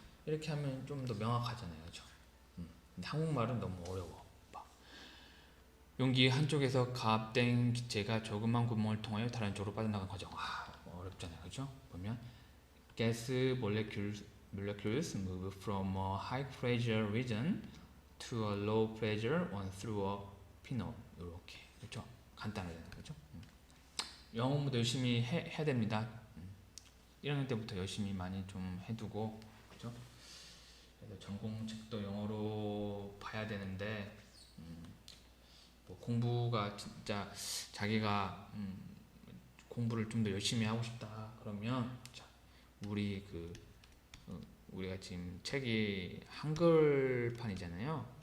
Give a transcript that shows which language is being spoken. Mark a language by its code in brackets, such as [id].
[ko] 이렇게 하면 좀 더 명확하잖아요. 그죠? 근데 한국말은 너무 어려워. 용기 한쪽에서 가압된 기체가 조그만 구멍을 통하여 다른 쪽으로 빠져나가는 과정. 어렵잖아요. 그죠? [en] 보면 gas molecules move from a high pressure region to a low pressure one through a pinhole. [ko] 이렇게. 그죠? 간단하잖아요. 그죠? 영어 공부도 열심히 해야 됩니다. 1학년 때부터 열심히 많이 좀 해두고, 그죠? 그래서 전공책도 영어로 봐야 되는데, 뭐 공부가 진짜 자기가 공부를 좀 더 열심히 하고 싶다 그러면, 자, 우리가 지금 책이 한글판이잖아요.